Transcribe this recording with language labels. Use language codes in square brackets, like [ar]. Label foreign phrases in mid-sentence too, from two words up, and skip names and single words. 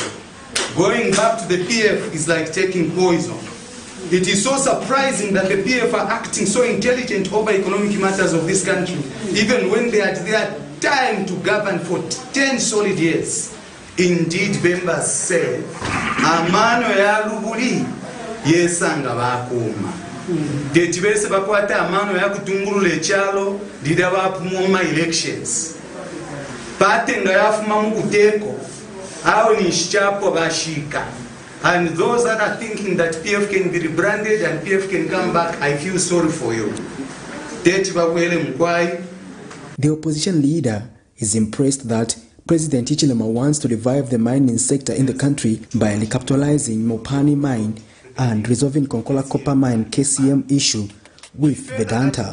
[en] Going back to the PF is like taking poison. It is so surprising that the PF are acting so intelligent over economic matters of this country, even when they had their time to govern for 10 solid years. Indeed, members say, [bem] amano ya lubuli yesanga bakuma. Tetibese bakwata amano ya kutungulula ekyalo dida bapumoma elections. Patenga yafuma mu kuteko awo ni shichapo bashika. [en] And those that are thinking that PF can be rebranded and PF can come back, I feel sorry for you. The opposition leader is impressed that President Hichilema wants to revive the mining sector in the country by recapitalizing Mopani mine and resolving Konkola copper mine KCM issue with Vedanta.